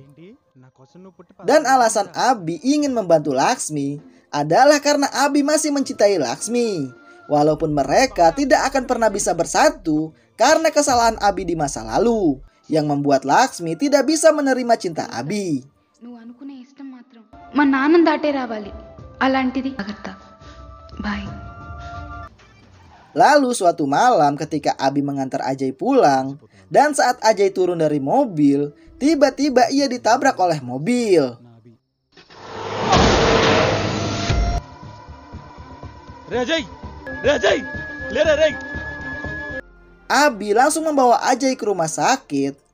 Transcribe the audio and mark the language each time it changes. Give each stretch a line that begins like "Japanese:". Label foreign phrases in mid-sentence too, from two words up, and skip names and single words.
Indonesian: Dan alasan Abi ingin membantu Laksmi adalah karena Abi masih mencintai Laksmi. Walaupun mereka tidak akan pernah bisa bersatu karena kesalahan Abi di masa lalu, yang membuat Laksmi tidak bisa menerima cinta Abi.
Telugu: మా నాన్న దాటే రావాలి అలాంటిది జాగ్రత్త bye.
Indonesian: Lalu suatu malam ketika Abi mengantar Ajay pulang, dan saat Ajay turun dari mobil, tiba-tiba ia ditabrak oleh mobil. Abi langsung membawa Ajay ke rumah sakit.